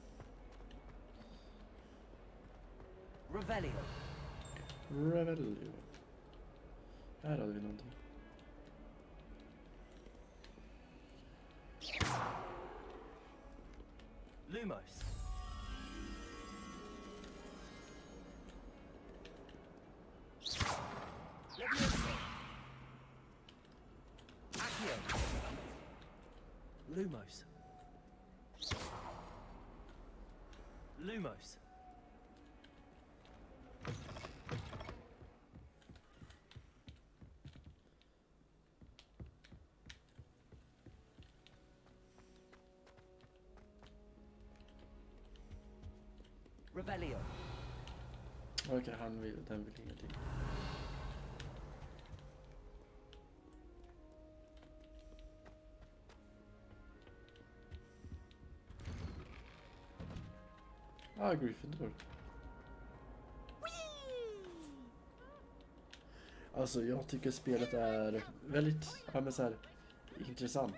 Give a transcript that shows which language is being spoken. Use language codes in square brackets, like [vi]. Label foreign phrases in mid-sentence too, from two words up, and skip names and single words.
[sv] Revelio. Revelio. Här hade vi någonting. Lumos. Accio. Lumos. Lumos. Revelio. Okej, den vill ingenting. Gryffindor. Alltså jag tycker spelet är väldigt intressant.